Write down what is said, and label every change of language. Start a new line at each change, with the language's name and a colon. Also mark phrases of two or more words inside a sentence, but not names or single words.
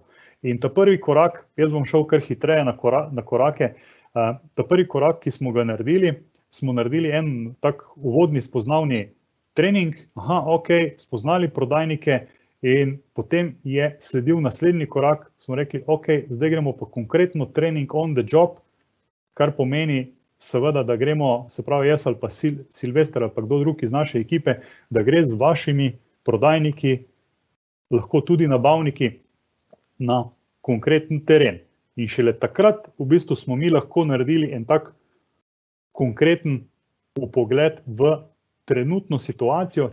Slovenian: In ta prvi korak, jaz bom šel kar hitreje na korake, ta prvi korak, ki smo ga naredili, smo naredili en tak uvodni spoznavni trening, spoznali prodajnike in potem je sledil naslednji korak, smo rekli, zdaj gremo pa konkretno trening
English: on the job,
Slovenian: kar pomeni seveda, da gremo, se pravi jaz ali pa Silvester ali pa kdo drug iz naše ekipe, da gre z vašimi prodajniki, lahko tudi nabavniki, na konkreten teren. In šele takrat v bistvu smo mi lahko naredili en tak konkreten vpogled v trenutno situacijo.